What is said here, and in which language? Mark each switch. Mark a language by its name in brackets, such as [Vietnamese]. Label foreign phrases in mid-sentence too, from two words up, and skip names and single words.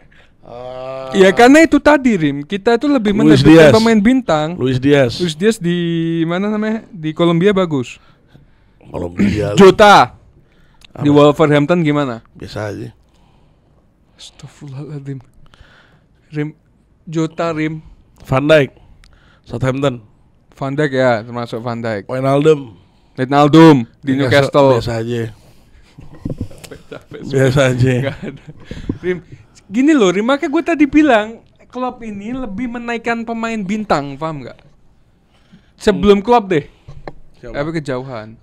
[Indonesian] Ya karena itu tadi Rim, kita itu lebih Luis menentukan Diaz. pemain bintang. Luis Diaz. Luis Diaz di mana namanya? Di Kolombia bagus. Kolombia. Jota di Wolverhampton gimana? Biasa aja. Astagfirullahaladzim. Jota Rim. Van Dijk. Southampton. Van Dijk ya, termasuk Van Dijk. Wijnaldum di Newcastle. Biasa aja. Biasa aja. Nggak ada. Rim, gini loh, Rim, makanya gue tadi bilang Klopp ini lebih menaikkan pemain bintang, paham nggak? Sebelum Klopp deh. Tapi kejauhan.